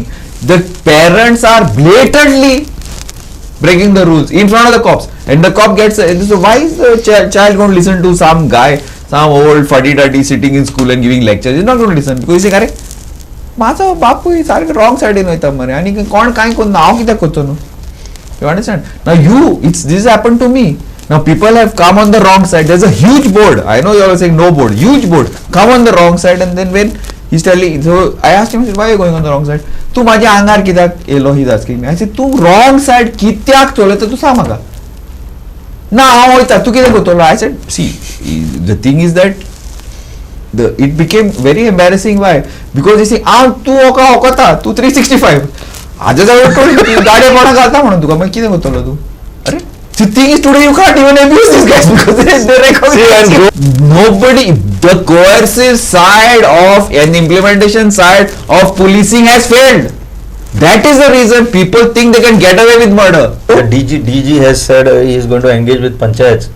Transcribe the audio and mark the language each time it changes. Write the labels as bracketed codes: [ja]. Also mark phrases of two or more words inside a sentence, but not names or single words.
[en] The parents are blatantly breaking the rules in front of the cops, and the cop gets. So why is the child going to listen to some guy, some old fuddy-duddy sitting in school and giving lectures? He's not going to listen because he say, "Kare, [kok] माझा बापू ही सारखं [en] wrong side in [kok] वयता मरे आणि कोण काय कोण नाव कित्याक कोत्तो न्हू." [en] You understand? Now this happened to me. Now people have come on the wrong side. There's a huge board. I know you are saying no board. Huge board. Come on the wrong side, and then when he's telling, so I asked him, why are you going on the wrong side? [kok] तू माझ्या अंगार कित्याक येलो? [en] He's asking me. I said, [kok] तू [en] wrong side [kok] कित्याक चलयता तू सांग म्हाका. ना हांव वयता तूं कितें करतलो [en] I said see the thing is that it became very embarrassing. Why? Because you see [kok] तू ओकता तू 365 हाजे जवळ गाडी कोणा घालता म्हणून तुका मागीर कितें करतलो तू अरे [en] the thing is today you can't even abuse these guys because they recognize nobody. The coercive side of an implementation side of policing has failed. That is the reason people think they can get away with murder. The DG has said he is going to engage with panchayats.